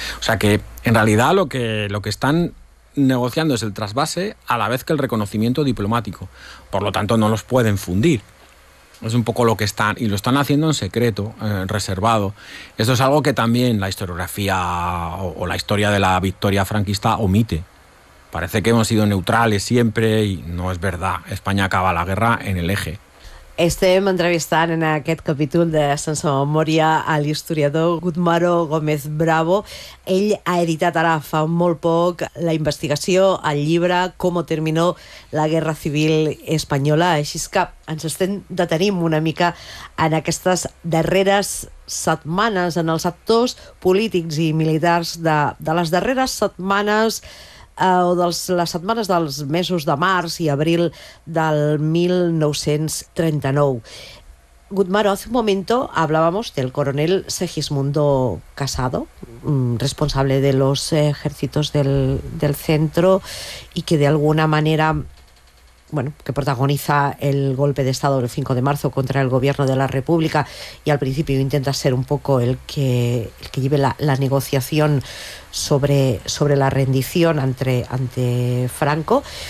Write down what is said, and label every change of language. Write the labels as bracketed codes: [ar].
[es] O sea que en realidad lo que están negociando es el trasvase a la vez que el reconocimiento diplomático, por lo tanto no los pueden fundir. Es un poco lo que están, y lo están haciendo en secreto, reservado. Esto es algo que también la historiografía o la historia de la victoria franquista omite. Parece que hemos sido neutrales siempre y no es verdad. España acaba la guerra en el Eje. [ca] Estem entrevistant en aquest capítol de Sense Memòria a l'historiador Gutmaro Gómez Bravo. Ell ha editat ara fa molt poc la investigació, el llibre Cómo terminó la Guerra Civil Española. Així que ens estem detenint una mica en aquestes darreres setmanes, en els actors polítics i militars de les darreres setmanes o de les setmanes dels mesos de març i abril del 1939. [es] Gutmaro, hace un momento hablábamos del coronel Segismundo Casado, responsable de los ejércitos del centro, y que de alguna manera, bueno, que protagoniza el golpe de Estado el 5 de marzo contra el gobierno de la República, y al principio intenta ser un poco el que lleve la negociación sobre la rendición ante Franco.